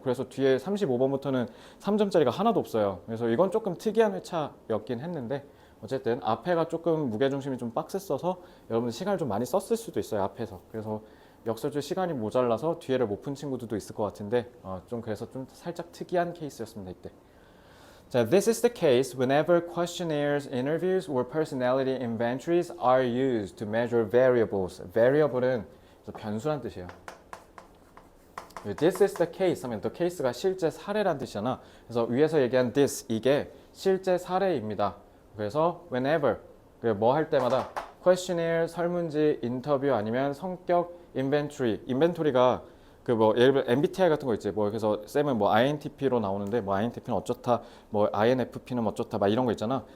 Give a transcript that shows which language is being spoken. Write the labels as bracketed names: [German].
[Korean] 그래서 뒤에 35번부터는 3점짜리가 하나도 없어요. 그래서 이건 조금 특이한 회차였긴 했는데 어쨌든 앞에가 조금 무게중심이 좀 빡셌어서 여러분 시간을 좀 많이 썼을 수도 있어요, 앞에서. 그래서 역설주 시간이 모자라서 뒤에를 못 푼 친구들도 있을 것 같은데 좀 그래서 좀 살짝 특이한 케이스였습니다, 이때. [English] 자, this is the case whenever questionnaires, interviews, or personality inventories are used to measure variables. [Korean] variable은 변수란 뜻이에요. [English] This is the case [Korean] 하면 the case가 실제 사례란 뜻이잖아. 그래서 위에서 얘기한 this, 이게 실제 사례입니다. 그래서 whenever, 뭐 할 때마다 questionnaire, 설문지, 인터뷰 아니면 성격 inventory. inventory가 예를 들어 MBTI 같은 거 있지. 그래서 쌤은 INTP로 나오는데 INTP는 어쩌다, INFP는 어쩌다 막 이런 거 있잖아.